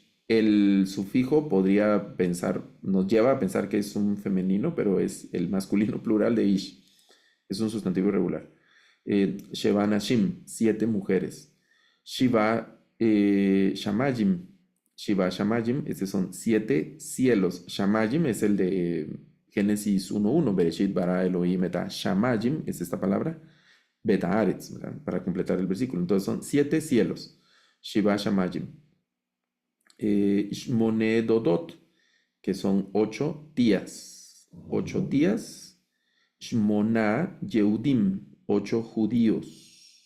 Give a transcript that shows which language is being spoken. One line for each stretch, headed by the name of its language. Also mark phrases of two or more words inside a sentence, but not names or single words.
Spanish: El sufijo podría pensar, nos lleva a pensar que es un femenino, pero es el masculino plural de Ish. Es un sustantivo irregular.
Hebrew: שבע נשים,
Spanish: siete mujeres.
Hebrew: שבעה שמים. שבעה שמים,
Spanish: estos son siete cielos. Shamayim es el de Génesis 1:1.
Hebrew: בראשית ברא אלהים את שמים,
Spanish: es esta palabra.
Hebrew: ואת ארץ,
Spanish: ¿verdad? Para completar el versículo. Entonces son siete cielos.
Hebrew: שבעה שמים. שמונה דודות,
Spanish: que son ocho tías. Ocho tías.
Hebrew: שמונה יהודים,
Spanish: ocho judíos.